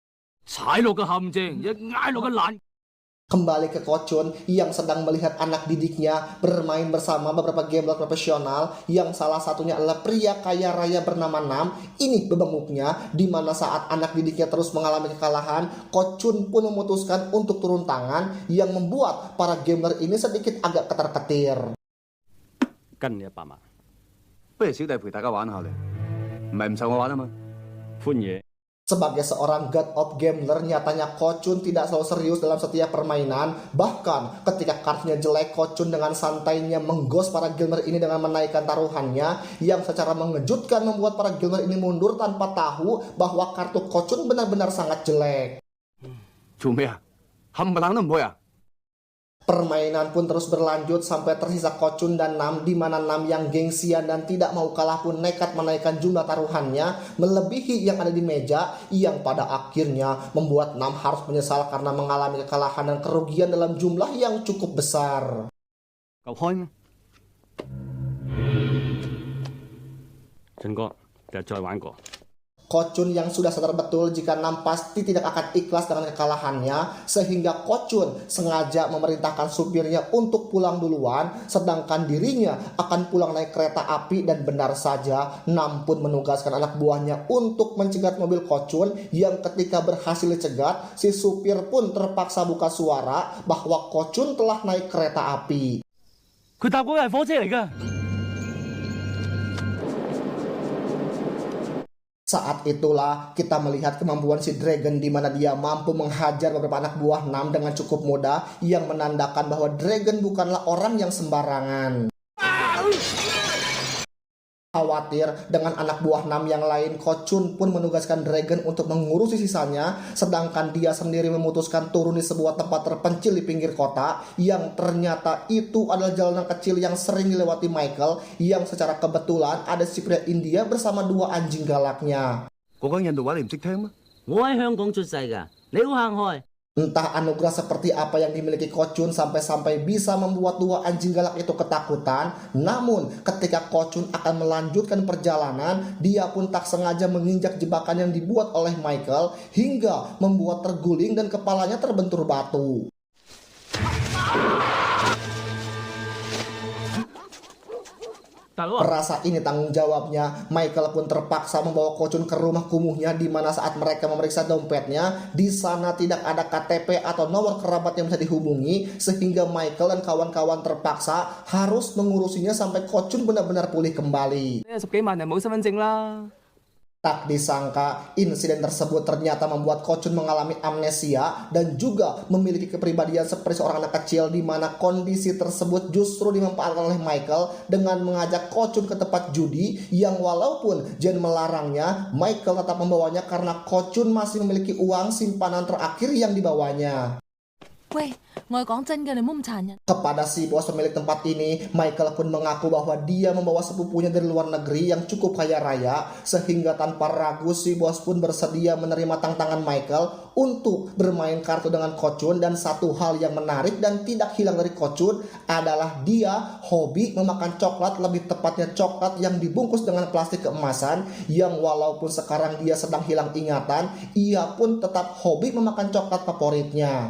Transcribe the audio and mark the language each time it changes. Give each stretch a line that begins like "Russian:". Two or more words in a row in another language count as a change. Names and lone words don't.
Indonesian: Kembali ke Ko-chun yang sedang melihat anak didiknya bermain bersama beberapa gambler profesional, yang salah satunya adalah pria kaya raya bernama Nam. Ini bebenguknya, di mana saat anak didiknya terus mengalami kekalahan, Ko-chun pun memutuskan untuk turun tangan, yang membuat para gambler ini sedikit agak ketar-ketir.
Cantonese: 跟你100萬，不如小弟陪大家玩下咧，唔係唔受我玩啊嘛。
Indonesian: Sebagai seorang God of Gambler, nyatanya Ko-chun tidak selalu serius dalam setiap permainan. Bahkan ketika kartunya jelek, Ko-chun dengan santainya menggos para gambler ini dengan menaikkan taruhannya, yang secara mengejutkan membuat para gambler ini mundur tanpa tahu bahwa kartu Ko-chun benar-benar sangat jelek.
Cantonese: 做咩啊？冚唪唥都唔會啊！
Indonesian: Permainan pun terus berlanjut sampai tersisa Kocun dan Nam, di mana Nam yang gengsian dan tidak mau kalah pun nekat menaikkan jumlah taruhannya melebihi yang ada di meja, yang pada akhirnya membuat Nam harus menyesal karena mengalami kekalahan dan kerugian dalam jumlah yang cukup besar.
Cantonese: Cậu 開咩？陳哥，日再玩過。
Indonesian: Kocun yang sudah sadar betul jika Nam pasti tidak akan ikhlas dengan kekalahannya, sehingga Kocun sengaja memerintahkan supirnya untuk pulang duluan, sedangkan dirinya akan pulang naik kereta api. Dan benar saja, Nam pun menugaskan anak buahnya untuk mencegat mobil Kocun, yang ketika berhasil dicegat, si supir pun terpaksa buka suara bahwa Kocun telah naik kereta api.
Cantonese: 佢搭嗰個係火車嚟㗎。
Indonesian: Saat itulah kita melihat kemampuan si Dragon, di mana dia mampu menghajar beberapa anak buah Nam dengan cukup mudah, yang menandakan bahwa Dragon bukanlah orang yang sembarangan. Khawatir dengan anak buah Nam yang lain, Kocun pun menugaskan Dragon untuk mengurusi sisanya, sedangkan dia sendiri memutuskan turun di sebuah tempat terpencil di pinggir kota, yang ternyata itu adalah jalanan kecil yang sering dilewati Michael, yang secara kebetulan ada si pria India bersama dua anjing galaknya.
Cantonese: 嗰講印度話你唔識聽咩？我喺香港出世㗎，你好行開。
Indonesian: Entah anugerah seperti apa yang dimiliki Kocun sampai-sampai bisa membuat dua anjing galak itu ketakutan. Namun ketika Kocun akan melanjutkan perjalanan, dia pun tak sengaja menginjak jebakan yang dibuat oleh Michael, hingga membuat terguling dan kepalanya terbentur batu. Perasa ini tanggung jawabnya, Michael pun terpaksa membawa Kocun ke rumah kumuhnya, di mana saat mereka memeriksa dompetnya, di sana tidak ada KTP atau nomor kerabat yang bisa dihubungi, sehingga Michael dan kawan-kawan terpaksa harus mengurusinya sampai Kocun benar-benar pulih kembali.
Cantonese: 10 幾萬人冇身份證啦。
Indonesian: Tak disangka, insiden tersebut ternyata membuat Kocun mengalami amnesia dan juga memiliki kepribadian seperti seorang anak kecil, di mana kondisi tersebut justru dimanfaatkan oleh Michael dengan mengajak Kocun ke tempat judi, yang walaupun Jen melarangnya, Michael tetap membawanya karena Kocun masih memiliki uang simpanan terakhir yang dibawanya.
Cantonese: 喂，我係講真嘅，你唔好咁殘忍。
Indonesian: Kepada si bos pemilik tempat ini, Michael pun mengaku bahwa dia membawa sepupunya dari luar negeri yang cukup kaya raya, sehingga tanpa ragu si bos pun bersedia menerima tantangan Michael untuk bermain kartu dengan Kocun. Dan satu hal yang menarik dan tidak hilang dari Kocun adalah dia hobi memakan coklat, lebih tepatnya coklat yang dibungkus dengan plastik keemasan, yang walaupun sekarang dia sedang hilang ingatan, ia pun tetap hobi memakan coklat favoritnya.